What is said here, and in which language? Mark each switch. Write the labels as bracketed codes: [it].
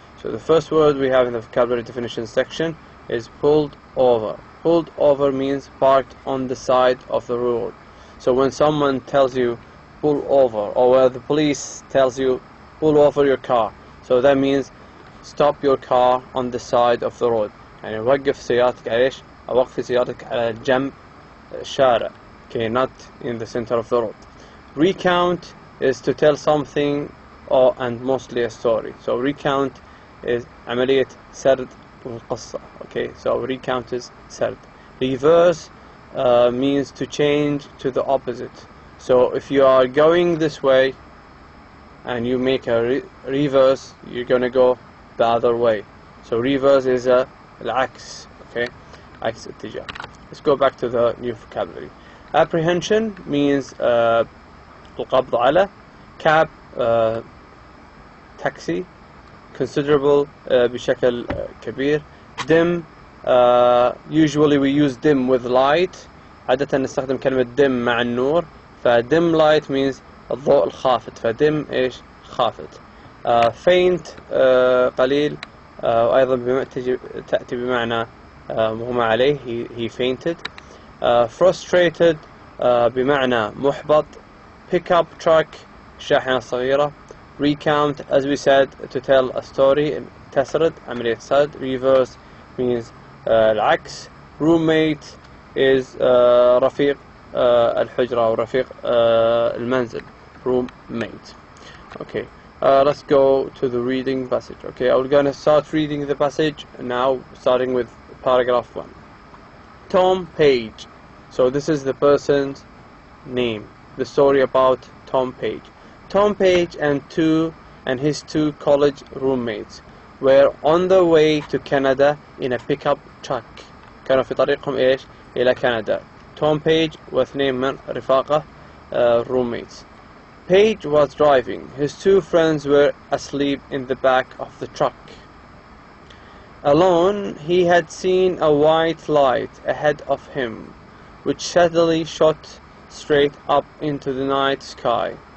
[en] So the first word we have in the vocabulary definitions section is pulled over. Pulled over means parked on the side of the road. So when someone tells you pull over, or where the police tells you pull over your car, so that means stop your car on the side of the road. [ar] يعني وقف سيارتك على إيش؟ أوقف سيارتك على جنب شارع. [en] Okay, not in the center of the road. Recount is to tell something and mostly a story. So recount is [ar] عملية سرد القصة. [en] Okay, so recount is [ar] سرد. [en] Reverse means to change to the opposite. So if you are going this way and you make a reverse, you're gonna go the other way. So reverse is [ar] العكس. [en] Okay, [ar] عكس اتجاه. [en] Let's go back to the new vocabulary. Apprehension means [ar] القبض على. [en] Cab, taxi. Considerable [ar] بشكل كبير. [en] Dim, usually we use dim with light. [ar] عادة نستخدم كلمة dim مع النور. [en] فdim light means [ar] الضوء الخافت. فdim إيش؟ خافت. faint قليل وأيضا تأتي بمعنى مغمى عليه. [en] He fainted. Frustrated [ar] بمعنى محبط. [en] Pickup truck [ar] شاحنة صغيرة. [en] Recount, as we said, to tell a story. [ar] تسرد عملية سرد. [en] Reverse means [ar] العكس. [en] Roommate is [ar] رفيق الحجرة أو رفيق المنزل. [en] Roommate. Okay, let's go to the reading passage. Okay, I'm gonna start reading the passage now, starting with paragraph 1. Tom Page. So this is the person's name. The story about Tom Page. Tom Page and his two college roommates were on their way to Canada in a pickup truck. [ar] كانوا في طريقهم إيش؟ إلى كندا. Tom Page واثنين من رفاقه roommates. [en] Page was driving. His two friends were asleep in the back of the truck. Alone, he had seen a white light ahead of him, which steadily shot straight up into the night sky.